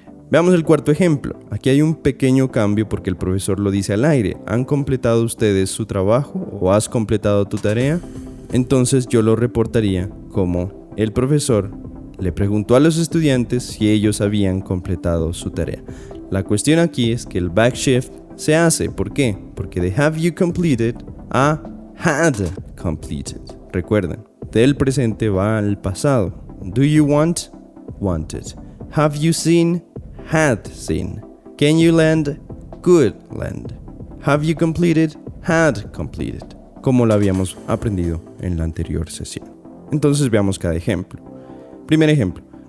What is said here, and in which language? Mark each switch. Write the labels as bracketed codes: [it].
[es] Veamos el cuarto ejemplo. Aquí hay un pequeño cambio porque el profesor lo dice al aire. ¿Han completado ustedes su trabajo o has completado tu tarea? Entonces yo lo reportaría como el profesor le preguntó a los estudiantes si ellos habían completado su tarea. La cuestión aquí es que el backshift se hace. ¿Por qué? Porque de [en] have you completed a had completed. [es] Recuerden, del presente va al pasado. [en] Do you want? Wanted. Have you seen? Had seen. Can you lend? Could lend. Have you completed? Had completed. [es] Como lo habíamos aprendido en la anterior sesión. Entonces veamos cada ejemplo. Primer ejemplo.